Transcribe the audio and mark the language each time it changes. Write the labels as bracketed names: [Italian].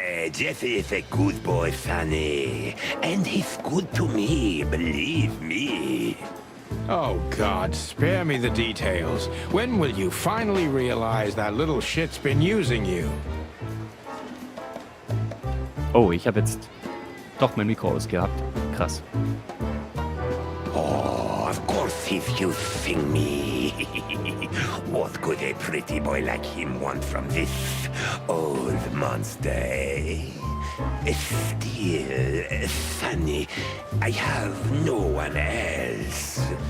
[English] Jesse is a good boy, Sonny. And he's good to me, believe me. Oh, God, spare me the details. When will you finally realize that little shit's been using you? [German] Oh, ich habe jetzt doch mein Mikro ausgehabt. Krass. [English] Oh, of course he's using me. What could a pretty boy like him want from this old monster, eh? Still, Sonny, I have no one else.